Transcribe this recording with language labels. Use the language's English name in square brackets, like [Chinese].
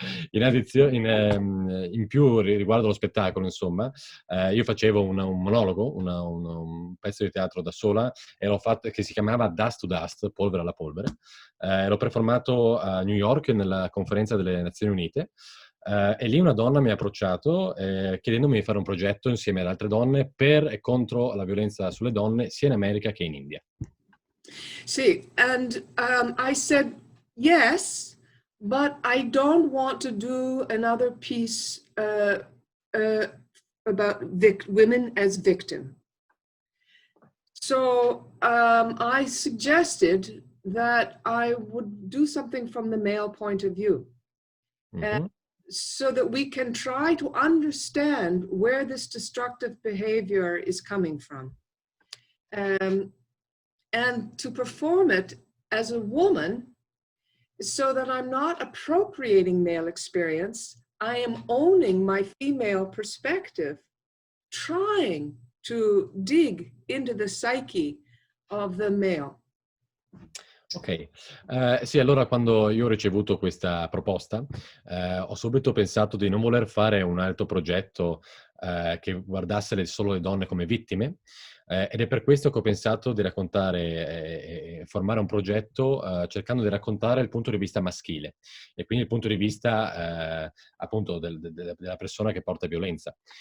[Italian] in più riguardo lo spettacolo, insomma, io facevo un monologo, un pezzo di teatro da sola, che si chiamava Dust to Dust, polvere alla polvere. L'ho performato a New York nella conferenza delle Nazioni Unite. E lì una donna mi ha approcciato chiedendomi di fare un progetto insieme ad altre donne per e contro la violenza sulle donne sia in America che in India. [English] See, and I said, yes, but I don't want to do another piece about women as victim. So I suggested that I would do something from the male point of view. And so that we can try to understand where this destructive behavior is coming from. And to perform it as a woman so that I'm not appropriating male experience, I am owning my female perspective, trying to dig into the psyche of the male. [Italian] Ok, sì, allora quando io ho ricevuto questa proposta ho subito pensato di non voler fare un altro progetto che guardasse solo le donne come vittime, ed è per questo che ho pensato di raccontare e formare un progetto cercando di raccontare il punto di vista maschile e quindi il punto di vista appunto della persona che porta violenza.